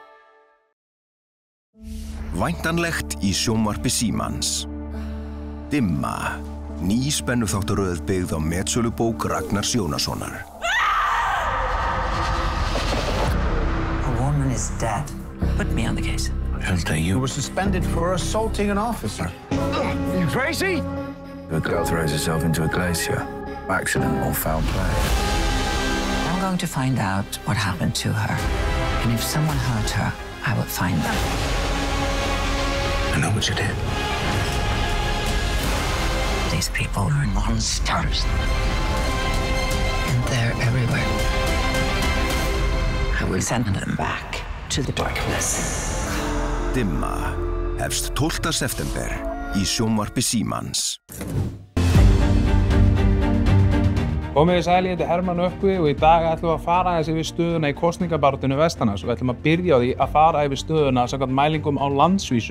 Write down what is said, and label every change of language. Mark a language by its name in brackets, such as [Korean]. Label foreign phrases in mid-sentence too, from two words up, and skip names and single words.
[Icelandic] Væntanlegt í sjónvarpi Símans. Dimma, ný spennuþáttaröð byggð á metsölubók Ragnars Jónassonar. [English] A woman is dead. Put me on the case. You were suspended for assaulting an officer. You crazy? The girl throws herself into a glacier. Accident or foul play. I'm going to find out what happened to her. And if someone hurt her, I will find them. I know what you did. These people are monsters. And they're everywhere. I will send them back to the darkness. [Icelandic] Dimma, hefst 12. september í sjónvarpi Símans. Komið sæl, ég heiti Hermann Nökkvi og í dag ætlum við að fara aðeins yfir stöðuna í kosningabaráttunni vestanhafs og við ætlum að byrja á því að fara yfir stöðuna samkvæmt mælingum á landsvísu.